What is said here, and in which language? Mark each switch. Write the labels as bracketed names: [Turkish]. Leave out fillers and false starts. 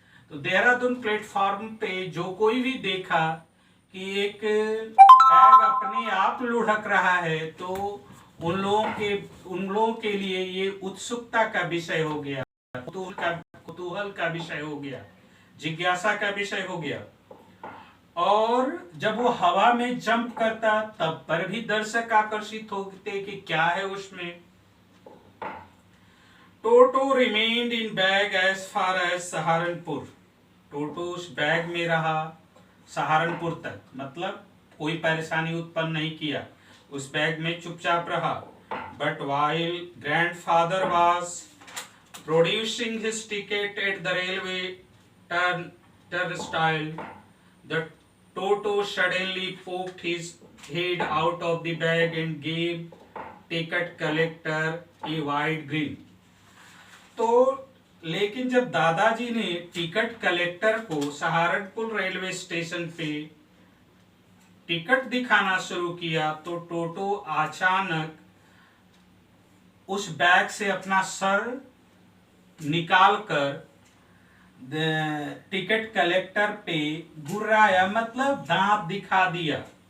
[Hindi] तो देहरादून प्लेटफॉर्म पे जो कोई भी देखा कि एक बैग अपने आप लुढ़क रहा है, तो उन लोगों के लिए ये उत्सुकता का विषय हो गया, कुतूहल का विषय हो गया, जिज्ञासा का विषय हो गया. और जब वो हवा में जंप करता तब पर भी दर्शक आकर्षित होते कि क्या है उसमें. [English] Toto remained in bag as far as Saharanpur. [Hindi] टोटो उस बैग में रहा सहारनपुर तक, मतलब कोई परेशानी उत्पन्न नहीं किया, उस बैग में चुपचाप रहा. [English] But while grandfather was producing his ticket at the railway turnstile, the Toto suddenly poked his head out of the bag and gave ticket collector a wide grin. [Hindi] तो लेकिन जब दादाजी ने टिकट कलेक्टर को Saharanpur railway station पे ticket दिखाना शुरू किया, तो टोटो अचानक उस बैग से अपना सर निकालकर टिकट कलेक्टर पे गुर्राया, मतलब दांत दिखा दिया.